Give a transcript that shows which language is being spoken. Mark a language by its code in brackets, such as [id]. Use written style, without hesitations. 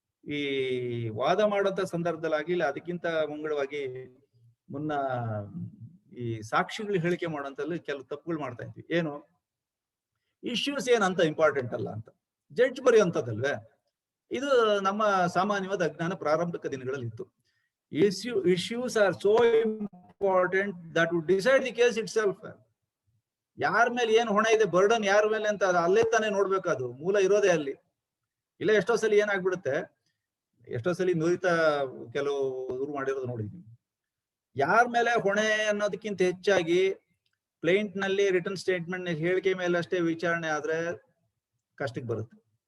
[kn] ಈ ವಾದ ಮಾಡೋಂಥ ಸಂದರ್ಭದಲ್ಲಿ ಇಲ್ಲ ಅದಕ್ಕಿಂತ ಮುಂಗಡವಾಗಿ ಮುನ್ನ ಈ ಸಾಕ್ಷಿಗಳು ಹೇಳಿಕೆ ಮಾಡೋಂಥಲ್ಲಿ ಕೆಲವು ತಪ್ಪುಗಳು ಮಾಡ್ತಾ ಇದ್ವಿ. ಏನು ಇಶ್ಯೂಸ್ ಏನಂತ ಇಂಪಾರ್ಟೆಂಟ್ ಅಲ್ಲ ಅಂತ ಜಡ್ಜ್ ಬರೆಯುವಂಥದ್ದಲ್ವೇ. ಇದು ನಮ್ಮ ಸಾಮಾನ್ಯವಾದ ಅಜ್ಞಾನ ಪ್ರಾರಂಭಿಕ ದಿನಗಳಲ್ಲಿ ಇತ್ತು. [en] issues are so important that would decide the case itself. [kn] ಯಾರ ಮೇಲೆ ಏನ್ ಹೊಣೆ ಇದೆ, ಬರ್ಡನ್ ಯಾರ ಮೇಲೆ ಅಂತ ಅಲ್ಲೇ ತಾನೇ ನೋಡ್ಬೇಕು. ಅದು ಮೂಲ ಇರೋದೇ ಅಲ್ಲಿ. ಇಲ್ಲ ಎಷ್ಟೋ ಸಲ ಏನಾಗ್ಬಿಡುತ್ತೆ, ಎಷ್ಟೋ ಸಲ ನುರಿತ ಕೆಲವು ದೂರು ಮಾಡಿರೋದು ನೋಡಿದ್ವಿ. ಯಾರ ಮೇಲೆ ಹೊಣೆ ಅನ್ನೋದಕ್ಕಿಂತ ಹೆಚ್ಚಾಗಿ ಪ್ಲೇಂಟ್ ನಲ್ಲಿ ರಿಟರ್ನ್ ಸ್ಟೇಟ್ಮೆಂಟ್ ಹೇಳಿಕೆ ಮೇಲೆ ಅಷ್ಟೇ ವಿಚಾರಣೆ ಆದ್ರೆ ಕಷ್ಟಕ್ಕೆ ಬರುತ್ತೆ.